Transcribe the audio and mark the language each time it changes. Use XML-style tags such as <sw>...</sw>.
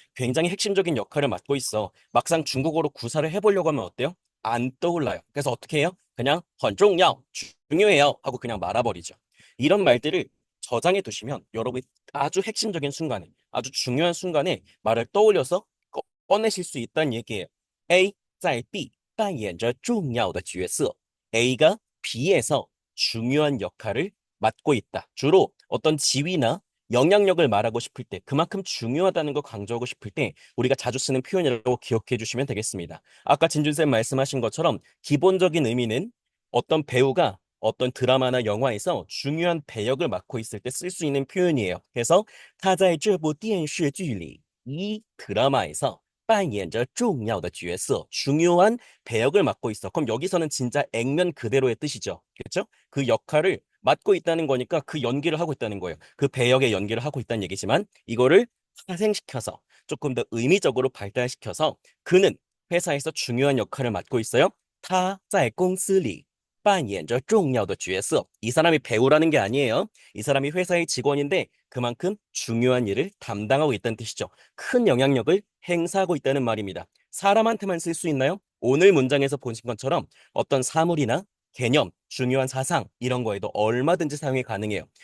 <ko>굉장히 핵심적인 역할을 맡고 있어. 막상 중국어로 구사를 해보려고 하면 어때요? 안 떠올라요. 그래서 어떻게 해요? 그냥</ko> <zh>很重要,</zh> <ko>중요해요 하고 그냥 말아버리죠. 이런 말들을 저장해 두시면 여러분이 아주 핵심적인 순간에, 아주 중요한 순간에 말을 떠올려서 꺼내실 수 있다는 얘기예요.</ko> <zh>A 在 B 扮演着重要的角色.</zh> <ko>A가 B에서 중요한 역할을 맡고 있다. 주로 어떤 지위나 영향력을 말하고 싶을 때, 그만큼 중요하다는 걸 강조하고 싶을 때 우리가 자주 쓰는 표현이라고 기억해 주시면 되겠습니다. 아까 진준쌤 말씀하신 것처럼 기본적인 의미는 어떤 배우가 어떤 드라마나 영화에서 중요한 배역을 맡고 있을 때 쓸 수 있는 표현이에요. 그래서</ko> <zh>他在这部电视剧里</zh> <ko>이 드라마에서</ko> <zh>扮演着重要的角色,</zh> <ko>중요한 배역을 맡고 있어. 그럼 여기서는 진짜 액면 그대로의 뜻이죠. 그렇죠? 그 역할을 맡고 있다는 거니까 그 연기를 하고 있다는 거예요. 그 배역의 연기를 하고 있다는 얘기지만 이거를 파생시켜서 조금 더 의미적으로 발달시켜서 그는 회사에서 중요한 역할을 맡고 있어요.</ko> <zh>他在公司里扮演着重要的角色.</zh> <ko>이 사람이 배우라는 게 아니에요. 이 사람이 회사의 직원인데 그만큼 중요한 일을 담당하고 있다는 뜻이죠. 큰 영향력을 행사하고 있다는 말입니다. 사람한테만 쓸 수 있나요? 오늘 문장에서 보신 것처럼 어떤 사물이나 개념, 중요한 사상 이런 거에도 얼마든지 사용이 가능해요.</ko>